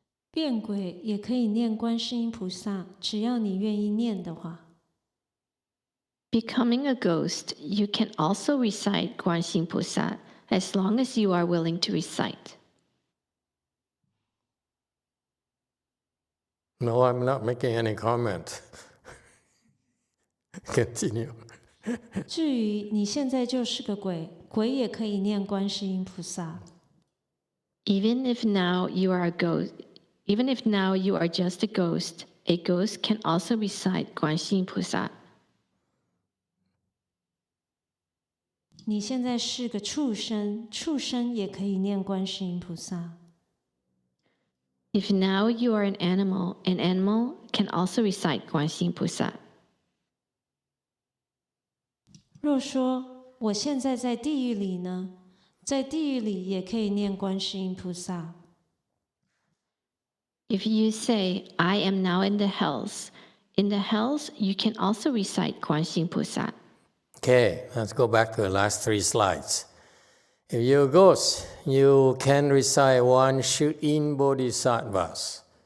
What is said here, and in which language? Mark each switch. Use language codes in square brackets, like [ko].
[zh] 变鬼也可以念观世音菩萨，只要你愿意念的话。 [en] Becoming a ghost, you can also recite GuanShiYin Pusa as long as you are willing to recite. No, I'm not making any comment. Continue. [zh] 至于你现在就是个鬼，鬼也可以念观世音菩萨。 [en] Even if now you are just a ghost can also recite GuanShiYin Pusa. [zh] 你现在是个畜生，畜生也可以念观世音菩萨。 [en] If now you are an animal can also recite GuanShiYin Pusa. [zh] 若说我现在在地狱里呢，在地狱里也可以念观世音菩萨。 [en] If you say, I am now in the hells you can also recite GuanShiYin Pusa. Okay, let's go back to the last 3 slides. If you're a ghost, you can recite YongHua Bodhisattvas.